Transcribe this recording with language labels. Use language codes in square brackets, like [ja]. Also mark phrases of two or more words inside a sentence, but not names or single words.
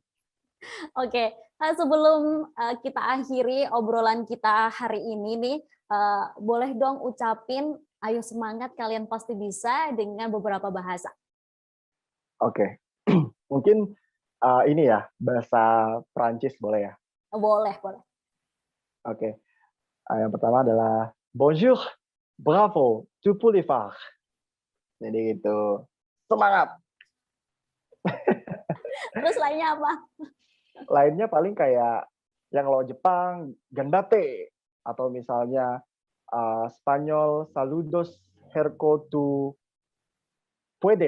[id] Oke, sebelum kita akhiri obrolan kita hari ini nih, boleh dong ucapin, ayo semangat kalian pasti bisa dengan beberapa bahasa. Oke, mungkin ini ya, bahasa Prancis boleh ya? Boleh, boleh. Oke, yang pertama adalah [fr] bonjour, bravo, tu peux le faire. [id] Jadi gitu, semangat. Terus lainnya apa? Lainnya paling kayak yang kalau Jepang, gandate. Atau misalnya Spanyol, [es] saludos, herco tu puedes.